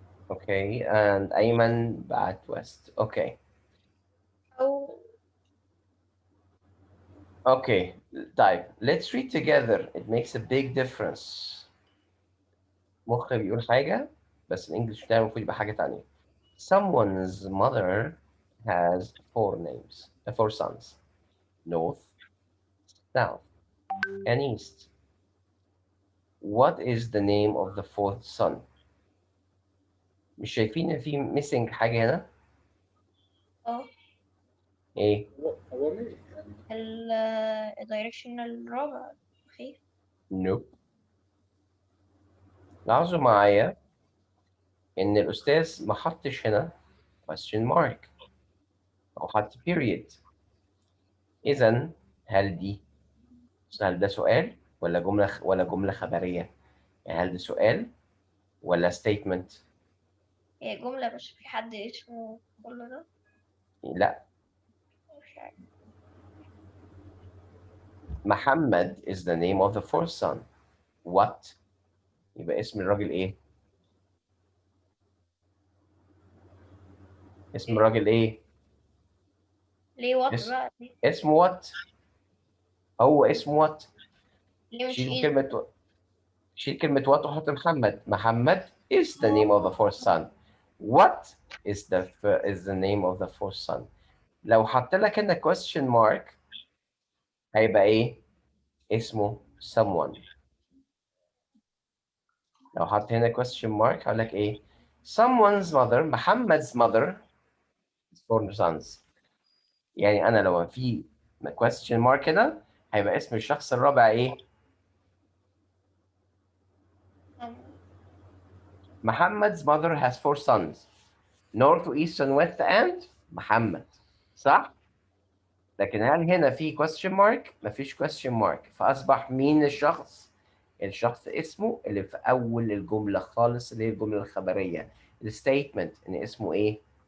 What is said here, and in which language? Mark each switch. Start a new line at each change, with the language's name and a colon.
English: Okay, and أيمن بعت west. Okay.
Arabic: أو
English: Okay,
Arabic: طيب
English: let's read together. It makes a big difference.
Arabic: مخي بيقول حاجة بس الإنجليش بتاعي المفروض يبقى حاجة تانية.
English: Someone's mother has 4 names, 4 sons. North, South, and East. What is the name of the 4th son?
Arabic: مش شايفين إن في missing حاجة هنا؟ إيه؟ هو مين يعني؟ الدايركشن الرابع أخي.
English: Nope.
Arabic: لاحظوا معايا إن الأستاذ ما حطش هنا question mark أو حط period. إذا هل ده سؤال ولا جملة خبرية؟ يعني هل ده سؤال ولا statement؟ هي جملة بس في حد اسمه كل ده؟ لا. مش عارف.
English: Muhammad is the name of the 4th son.
Arabic: What؟ يبقى اسم الراجل إيه؟ اسم الراجل إيه؟ ليه وات بقى؟ اسم what؟ هو اسم what؟ ليه مش شيل كلمة what وحط محمد.
English: Muhammad is the name of the 4th son. What is the name of the 4th son.
Arabic: لو حط لك هنا question mark هيبقى ايه؟ اسمه someone. لو حط هنا question mark هقول لك ايه؟ someone's mother.
English: Muhammad's mother is 4 sons.
Arabic: يعني انا لو في question mark هنا هيبقى اسم الشخص الرابع ايه؟
English: Muhammad's mother has 4 sons.
Arabic: north east and west and محمد، صح؟ لكن هل هنا في question mark؟ مفيش question mark، فأصبح مين الشخص؟ الشخص اسمه اللي في أول الجملة خالص، اللي هي الجملة الخبرية، الستيتمنت، إن اسمه إيه؟